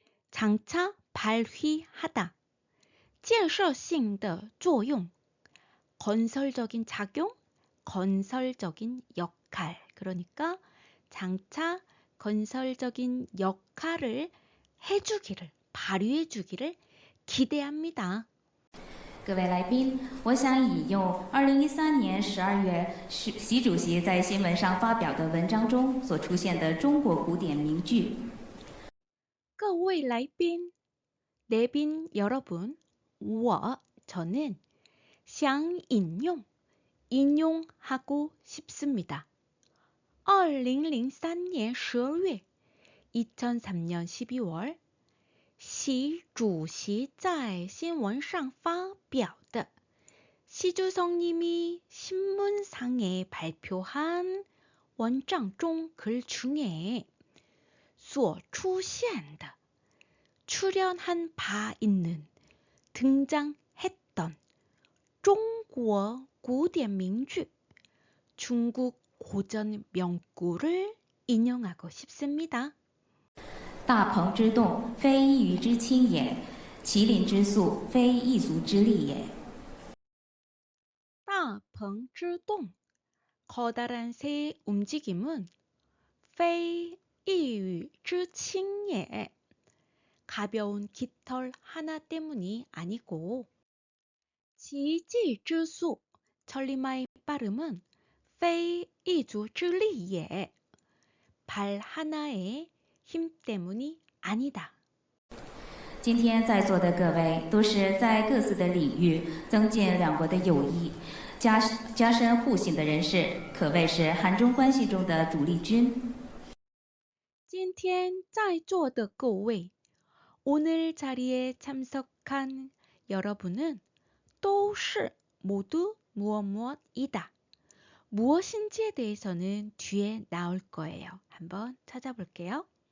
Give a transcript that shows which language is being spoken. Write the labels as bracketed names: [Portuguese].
[Korean] 장차 발휘하다 [Chinese] 建设性的作用 [Korean] 건설적인 작용, 건설적인 역할 그러니까 장차 건설적인 역할을 해주기를 발휘해주기를 기대합니다. [Chinese] 各位来宾，我想引用2013年12月习主席在新闻上发表的文章中所出现的中国古典名句。各位来宾, [Korean] 내빈 여러분, 저는 [Chinese] 想 [Korean] 인용하고 싶습니다. 2003년 12월, 2003년 12월 [Chinese] 习主席在新闻上发表的 [Korean] 시 주석님이 신문상에 발표한 원장 중 글 중에 [Chinese] 所出现的 [Korean] 출연한 바 있는 등장했던 [Chinese] 中国古典名句 [Korean] 중국 고전 명구를 인용하고 싶습니다. [Chinese] 大鹏之动，非一鱼之轻也；麒麟之速，非一足之力也。大鹏之动, [Korean] 커다란 새의 움직임은 [Chinese] 非一羽之轻也. [Korean] 가벼운 깃털 하나 때문이 아니고 [Chinese] 奇迹之速, [Korean] 천리마의 빠름은 [Chinese] 非一足之力也. [Korean] 발 하나의 힘 때문이 아니다. [Chinese] 今天在座的各位都是在各自的领域增进两国的友谊、加深互信的人士，可谓是韩中关系中的主力军。今天在座的各位, [Korean] 오늘 자리에 참석한 여러분은 [Chinese] 都是 [Korean] 모두 무엇이다. 무엇인지에 대해서는 뒤에 나올 거예요. 한번 찾아볼게요.